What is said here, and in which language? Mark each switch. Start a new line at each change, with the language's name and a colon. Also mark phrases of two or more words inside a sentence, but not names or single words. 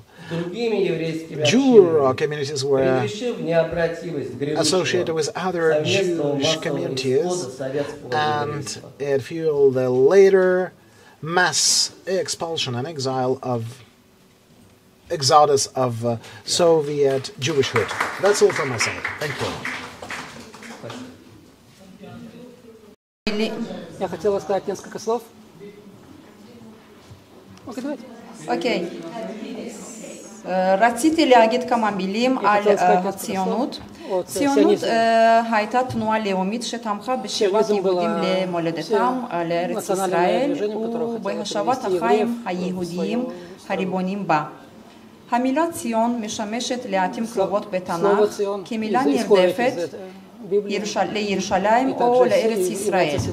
English: Juhuro communities were associated with other Jewish communities, and it fueled the later mass expulsion and exodus of Soviet Jewishhood. That's all from my side. Thank you.
Russian: Я хотела сказать несколько слов. Окей.
Hebrew: Рציתי להגיד כמה מילים על הציונות. ציונות הייתה תנועה לאומית שתמכה בשיבת יהודים למולדתם, לארץ ישראל, ובהשבת החיים היהודיים הריבוניים בה. המילה ציון משמשת לעתים קרובות בתנ"ך כמילה נרדפת לירושלים או לארץ ישראל.